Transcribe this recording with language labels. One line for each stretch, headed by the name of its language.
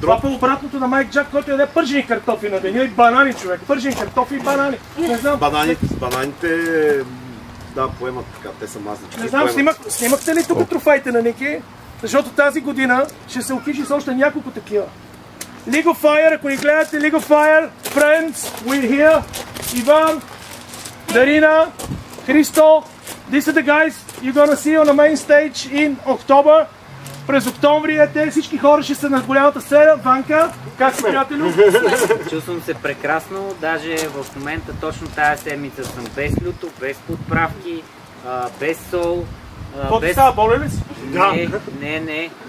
Bulgarian: Това по обратното на Майк Джак, който яде пържени картофи на деня и банани, човек. Пържени картофи и банани. Не знам. Бананите, да, поемат така, те са мазнички. Не знам, снимахте ли тук трофеите на Ники? Защото тази година ще се окичи с още няколко такива. League of Fire, ако ни гледате, League of Fire,
English: friends, we're here. Иван, Дарина, Христо, these are the guys you're gonna see on the main stage in October.
Bulgarian: През октомври те всички хора ще са на голямата сцена. Ванка, как си, приятелю? Чувствам се прекрасно, даже в момента точно тази седмица съм без люто, без подправки, без сол. Какво ти става, болен ли си? Не.